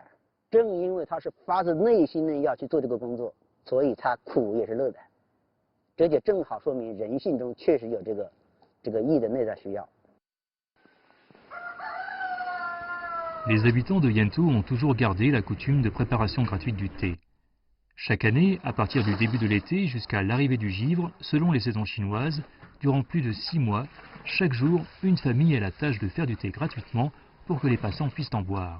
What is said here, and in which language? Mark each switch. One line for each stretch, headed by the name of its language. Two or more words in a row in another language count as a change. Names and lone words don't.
Chinese: 正因为他是发自内心的要去做这个工作，所以他苦也是乐的。这就正好说明人性中确实有这个义的内在需要。
French: Les habitants de Yento ont toujours gardé la coutume de préparation gratuite du thé. Chaque année, à partir du début de l'été jusqu'à l'arrivée du givre, selon les saisons chinoises, durant plus de 6 mois, chaque jour, une famille a la tâche de faire du thé gratuitement pour que les passants puissent en boire.